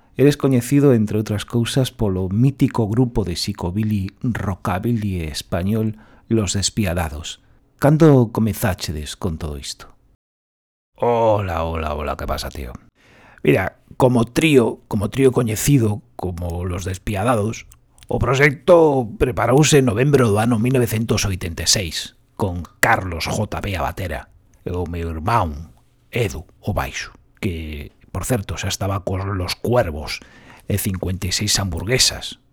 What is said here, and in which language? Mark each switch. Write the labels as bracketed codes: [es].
[gl] Eres coñecido, entre outras cousas, polo mítico grupo de psicobili rockabili español Los Despiadados. ¿Cando comezáchedes con todo isto? [es] Hola, hola, hola, ¿qué pasa, tío? [gl] Mira, como trío coñecido como Los Despiadados, o proxecto preparouse en novembro do ano 1986 con Carlos J.P. a batera e o meu irmán Edu, o baixo, que, por certo, xa estaba con Los Cuervos e 56 hamburguesas.